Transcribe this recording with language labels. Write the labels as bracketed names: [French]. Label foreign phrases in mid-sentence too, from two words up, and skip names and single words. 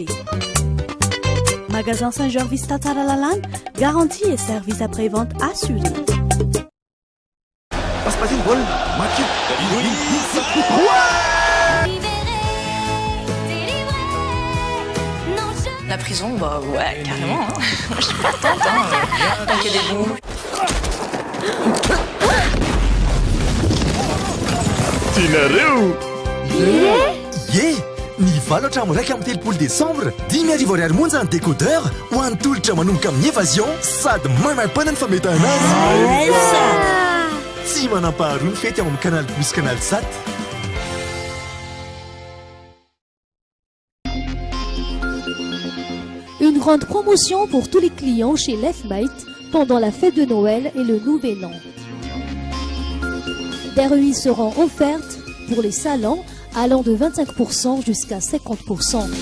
[French] Magasin Saint-Georges Vista Taralalan, garantie et service après-vente assurés. La prison, bah ouais, carrément. Hein. Je suis partante, hein. Tant qu'il y a des bons. [Malagasy] Ny valatra raika amin'ny telopolo décembre 10,00 monja ny décodeur ho an'ny tolotra manomboka amin'ny évasion sady manampana ny fametahana azy. Tsy manampaharoa ny fety ao amin'ny canal plus canal 7. [French] Une grande promotion pour tous les clients chez Leftmate pendant la fête de Noël et le Nouvel An. Des remises seront offertes pour les salons allant de 25% jusqu'à 50%.